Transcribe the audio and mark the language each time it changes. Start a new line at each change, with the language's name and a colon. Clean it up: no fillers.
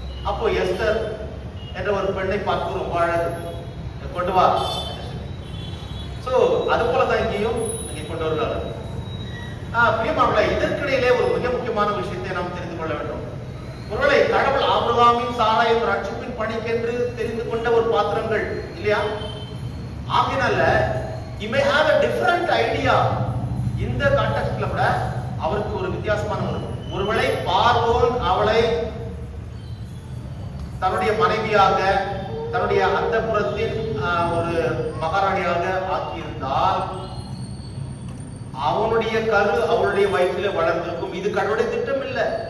Tamil: அப்போ எஸ்தர் என்ற ஒரு பெண்ணை பார்த்து ரொம்ப அழகு, கொண்டு வா. சோ அது போலதான் இங்கேயும் இங்கே கொண்டு வருகிறார்கள். பிரியமானவர்களே, இதற்கிடையிலே ஒரு மிக முக்கியமான விஷயத்தை நாம் தெரிந்து கொள்ள வேண்டும். ஒருவேளை கடவுள் ஆபிரகாமின் சாராயும் ரட்சிப்பின் பணிக்கென்று தெரிந்து கொண்ட ஒரு பாத்திரங்கள் இல்லையா? ஆகினால
English: he may have a different idea.
Tamil: இந்த கான்டெக்ஸ்ட்ல கூட அவருக்கு ஒரு வித்தியாசமான ஒருவேளை பார்வோன் அவளை தன்னுடைய மனைவியாக, தன்னுடைய அந்தப்புறத்தின் ஒரு மகாராணியாக ஆக்கியிருந்தால் அவனுடைய கரு அவளுடைய வயிற்றிலே வளர்ந்திருக்கும். இது கடவுளுடைய திட்டம் இல்லை.